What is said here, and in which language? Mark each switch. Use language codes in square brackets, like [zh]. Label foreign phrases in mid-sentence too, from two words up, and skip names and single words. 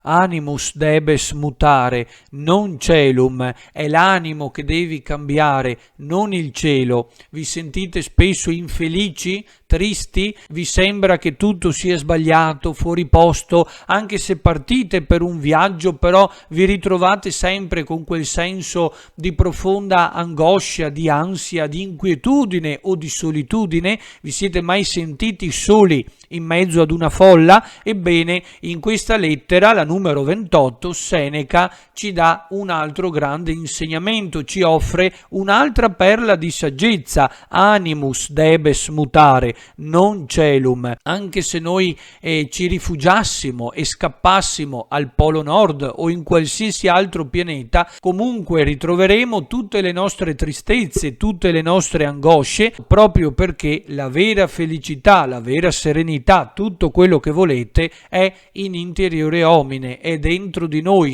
[la] Animus debes mutare, non celum, [it] è l'animo che devi cambiare, non il cielo. Vi sentite spesso infelici, tristi? Vi sembra che tutto sia sbagliato, fuori posto, anche se partite per un viaggio, però vi ritrovate sempre con quel senso di profonda angoscia, di ansia, di inquietudine o di solitudine? Vi siete mai sentiti soli in mezzo ad una folla? Ebbene, in questa lettera, la numero 28, Seneca ci dà un altro grande insegnamento, ci offre un'altra perla di saggezza: [la] animus debes mutare, non celum. [it] Anche se noi ci rifugiassimo e scappassimo al Polo Nord o in qualsiasi altro pianeta, comunque ritroveremo tutte le nostre tristezze, tutte le nostre angosce, proprio perché la vera felicità, la vera serenità, tutto quello che volete è [la] in interiore homine, [it] è dentro di noi.